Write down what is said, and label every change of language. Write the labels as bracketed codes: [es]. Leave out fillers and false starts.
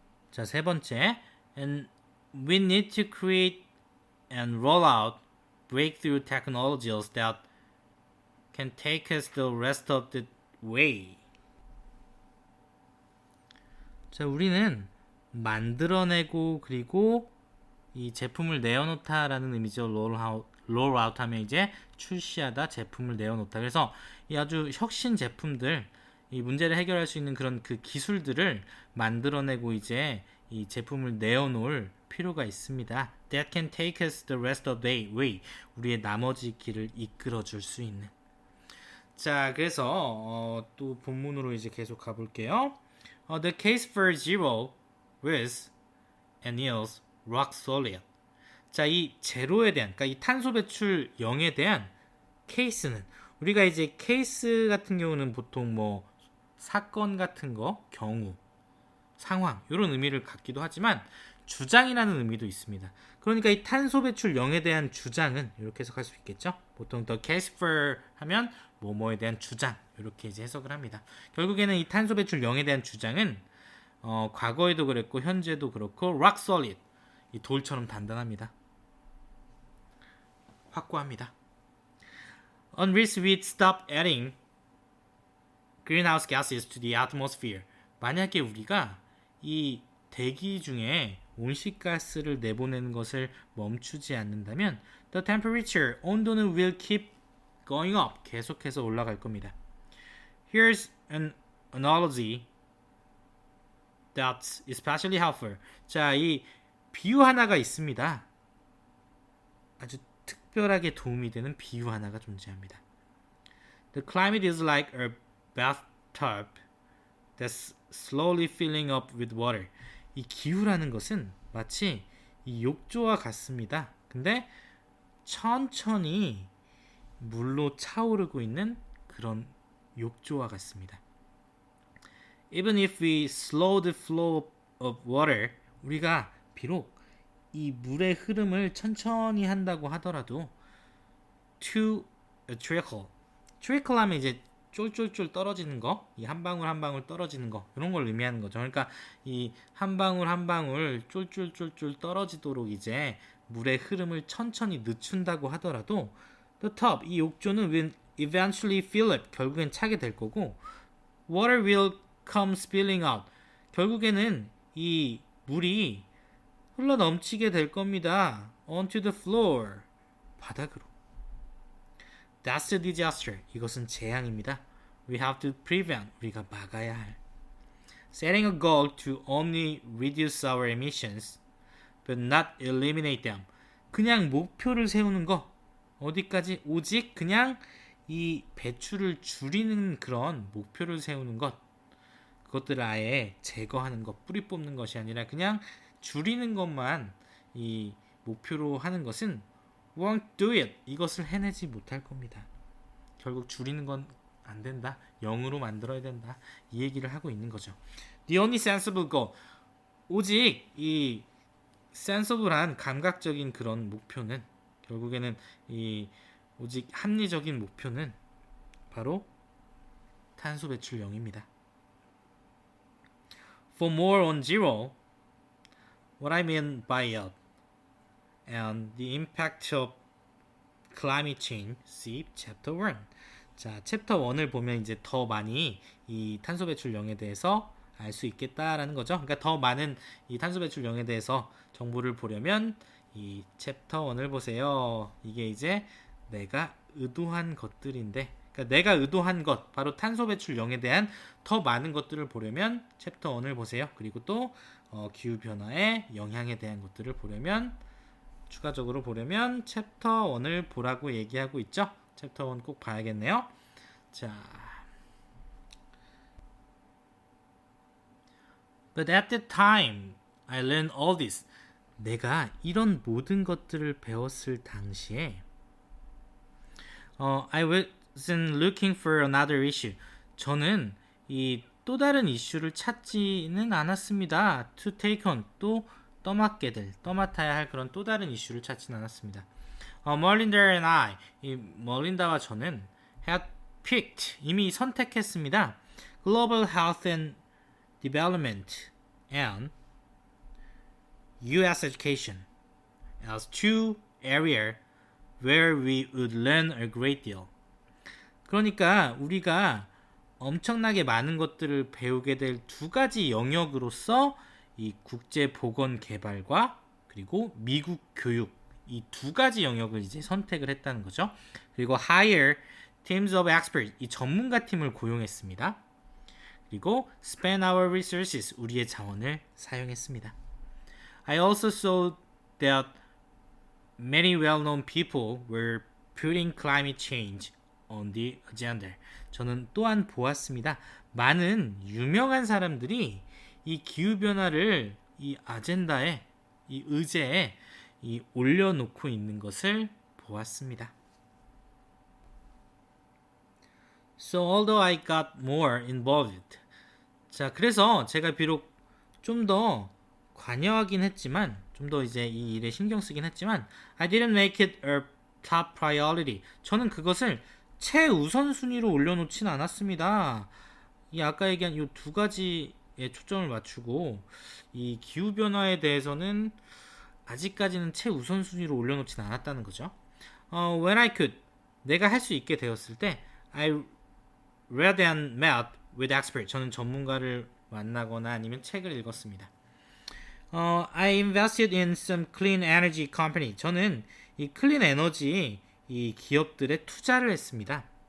[ko] 자, 세 번째. [en] And we need to create and roll out breakthrough technologies that can take us the rest of the way. [ko] 자, 우리는 만들어내고 그리고 이 제품을 내어놓다라는 의미죠. roll out 하면 이제 출시하다, 제품을 내어놓다. 그래서 이 아주 혁신 제품들, 이 문제를 해결할 수 있는 그런 그 기술들을 만들어내고 이제 이 제품을 내어놓을 필요가 있습니다. [en] That can take us the rest of the way. [ko] 우리의 나머지 길을 이끌어줄 수 있는. 자, 그래서 또 본문으로 이제 계속 가볼게요. [en] The case for zero is and is rock solid. [ko] 자, 이 제로에 대한, 그러니까 이 탄소 배출 0에 대한 케이스는, 우리가 이제 케이스 같은 경우는 보통 뭐 사건 같은 거, 경우, 상황 이런 의미를 갖기도 하지만 주장이라는 의미도 있습니다. 그러니까 이 탄소 배출 0에 대한 주장은 이렇게 해석할 수 있겠죠. 보통 the case for 하면 뭐뭐에 대한 주장 이렇게 이제 해석을 합니다. 결국에는 이 탄소 배출 0에 대한 주장은 과거에도 그랬고 현재도 그렇고 rock solid, 이 돌처럼 단단합니다. 확고합니다. [en] Unless we stop adding greenhouse gases to the atmosphere. [ko] 만약에 우리가 이 대기 중에 온실가스를 내보내는 것을 멈추지 않는다면 [en] the temperature, [ko] 온도는 [en] will keep going up. [ko] 계속해서 올라갈 겁니다. [en] Here's an analogy that's especially helpful. [ko] 자, 이 비유 하나가 있습니다. 아주 특별하게 도움이 되는 비유 하나가 존재합니다. [en] The climate is like a bathtub that's slowly filling up with water. [ko] 이 기후라는 것은 마치 이 욕조와 같습니다. 근데 천천히 물로 차오르고 있는 그런 욕조와 같습니다. [en] Even if we slow the flow of water, [ko] 우리가 비록 이 물의 흐름을 천천히 한다고 하더라도 [en] to a trickle. [ko] trickle 하면 이제 쫄쫄쫄 떨어지는 거, 이 한 방울 한 방울 떨어지는 거, 이런 걸 의미하는 거죠. 그러니까 이 한 방울 한 방울 쫄쫄쫄쫄 떨어지도록 이제 물의 흐름을 천천히 늦춘다고 하더라도 [en] the top, [ko] 이 욕조는 [en] will eventually fill up, [ko] 결국엔 차게 될 거고 [en] water will come spilling out, [ko] 결국에는 이 물이 흘러 넘치게 될 겁니다. [en] onto the floor, [ko] 바닥으로. [en] That's a disaster. [ko] 이것은 재앙입니다. [en] We have to prevent. [ko] 우리가 막아야 할. [en] Setting a goal to only reduce our emissions, but not eliminate them. [ko] 그냥 목표를 세우는 거. 어디까지? 오직 그냥 이 배출을 줄이는 그런 목표를 세우는 것. 그것들을 아예 제거하는 것, 뿌리 뽑는 것이 아니라 그냥 줄이는 것만 이 목표로 하는 것은 [en] won't do it. [ko] 이것을 해내지 못할 겁니다. 결국 줄이는 건 안 된다. 0으로 만들어야 된다. 이 얘기를 하고 있는 거죠. [en] The only sensible goal. [ko] 오직 이 sensible한 감각적인 그런 목표는, 결국에는 이 오직 합리적인 목표는 바로 탄소 배출 0입니다. [en] For more on zero, what I mean by it and the impact of climate change, see chapter 1. [ko] 자, 챕터 1을 보면 이제 더 많이 이 탄소 배출 0에 대해서 알 수 있겠다라는 거죠. 그러니까 더 많은 이 탄소 배출 0에 대해서 정보를 보려면 이 챕터 1을 보세요. 이게 이제 내가 의도한 것들인데, 그러니까 내가 의도한 것, 바로 탄소 배출 0에 대한 더 많은 것들을 보려면 챕터 1을 보세요. 그리고 또 기후 변화의 영향에 대한 것들을 보려면, 추가적으로 보려면 챕터 1을 보라고 얘기하고 있죠. 챕터 1 꼭 봐야겠네요. 자, [en] But at that time, I learned all this. [ko] 내가 이런 모든 것들을 배웠을 당시에 [en] I wasn't looking for another issue. [ko] 저는 이 또 다른 이슈를 찾지는 않았습니다. [en] To take on, [ko] 또 떠맡아야 할 그런 또 다른 이슈를 찾지는 않았습니다. [en] Melinda and I, [ko] 이 멀린다와 저는 [en] had picked, [ko] 이미 선택했습니다. [en] Global Health and Development and U.S. Education as two areas where we would learn a great deal. [ko] 그러니까 우리가 엄청나게 많은 것들을 배우게 될 두 가지 영역으로서 이 국제 보건 개발과 그리고 미국 교육 이 두 가지 영역을 이제 선택을 했다는 거죠. 그리고 [en] hire teams of experts [ko] 이 전문가 팀을 고용했습니다. 그리고 [en] spend our resources [ko] 우리의 자원을 사용했습니다. [en] I also saw that many well-known people were putting climate change on the agenda. [ko] 저는 또한 보았습니다. 많은 유명한 사람들이 이 기후변화를 이 아젠다에, 이 의제에 이 올려놓고 있는 것을 보았습니다. [en] So although I got more involved. [ko] 자, 그래서 제가 비록 좀 더 관여하긴 했지만, 좀 더 이제 이 일에 신경 쓰긴 했지만, [en] I didn't make it a top priority. [ko] 저는 그것을 최우선순위로 올려놓진 않았습니다. 이 아까 얘기한 이 두 가지에 초점을 맞추고 이 기후변화에 대해서는 아직까지는 최우선순위로 올려놓진 않았다는 거죠. [en] When I could, [ko] 내가 할 수 있게 되었을 때 [en] I read and met with experts. [ko] 저는 전문가를 만나거나 아니면 책을 읽었습니다. [en] I invested in some clean energy company. [ko] 저는 이 클린 에너지 이 기업들에 투자를 했습니다.